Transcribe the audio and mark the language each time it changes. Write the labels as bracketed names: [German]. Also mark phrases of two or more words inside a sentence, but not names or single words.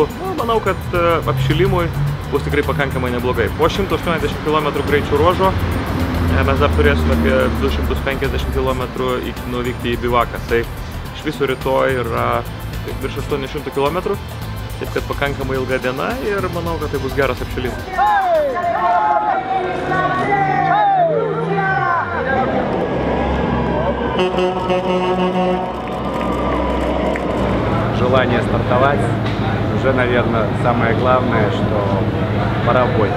[Lithuanian] Manau, kad apšilimui bus tikrai pakankamai neblogai. Po 180 km greičio ruožo mes dar turėsime apie 250 km nuvykti į bivaką. Tai iš viso rytoj yra virš 800 km, taip kad pakankamai ilga diena ir manau, kad tai bus geras apšilimas. [Russian] Желание стартовать уже, наверное, самое главное, что пора в бой.